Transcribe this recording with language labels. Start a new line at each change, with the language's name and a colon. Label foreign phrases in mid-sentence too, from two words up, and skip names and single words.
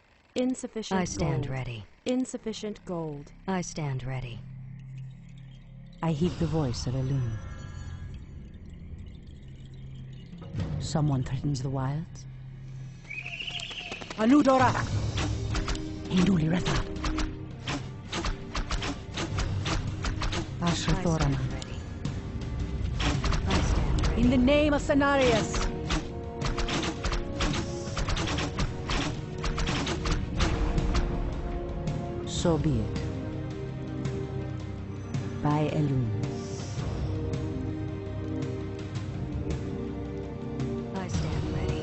English: Insufficient I stand gold. ready. Insufficient gold. I stand ready. I heed the voice of Elune. Someone threatens the wilds? Aludora! Induli Retha. Ashrathorama. In the name of Cenarius! So be it. By Elune. I stand ready.